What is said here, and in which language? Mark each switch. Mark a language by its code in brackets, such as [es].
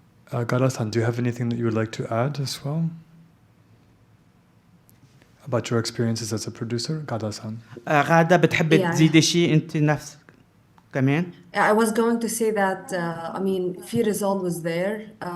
[en] Ghada-san, do you have anything that you would like to add as well about your experiences as a producer? Ghada-san. [ar] غادة، بتحبي تزيدي شيء أنت نفسك كمان؟ [en] I was going to say that I mean, fear is always there.